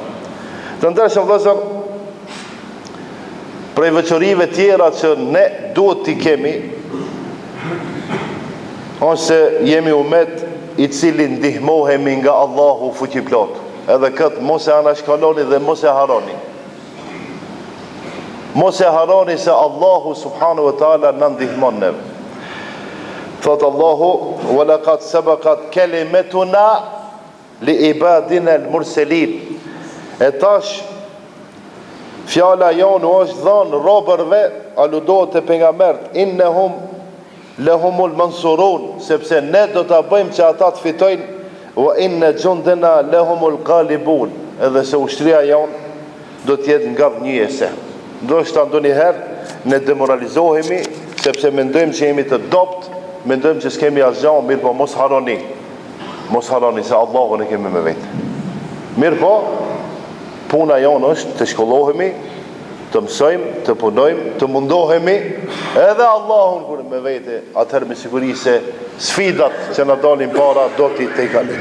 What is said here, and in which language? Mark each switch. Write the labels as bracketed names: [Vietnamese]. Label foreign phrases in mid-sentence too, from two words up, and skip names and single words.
[Albanian] Të ndershëm vëllezër, prej veçorive tjera që ne duhet t'i kemi, ose jemi umet i cili ndihmohemi nga Allahu fuqiplot. Edhe këtë mos e anashkaloni dhe mos e haroni. Mos e haroni se Allahu [Arabic] سبحانه وتعالى [Albanian] na ndihmon neve. Thot Allahu, [Arabic] ولقد سبقت كلمتنا لعبادنا المرسلين. [Albanian] E tash fjala jonë është dhënë robërve, aludohet te pejgambert, [Arabic] إنهم لهم المنصورون, [Albanian] sepse ne do ta bëjmë që ata të fitojnë, [Arabic] وإن جندنا لهم الغالبون, [Albanian] edhe se ushtria jonë do të jetë ngavnjëse. Ndoshta ndonjëherë ne demoralizohemi sepse mendojmë që jemi të dopt, mendojmë që s'kemi asgjë, mirë po mos haroni. Mos haroni se Allahun e kemi me vetë. Mirë po, puna jonë është të shkollohemi, të mësojmë, të punojmë, të mundohemi, edhe Allahun kur me vete, atëherë me siguri se sfidat që na dalin para do t'i tejkalim.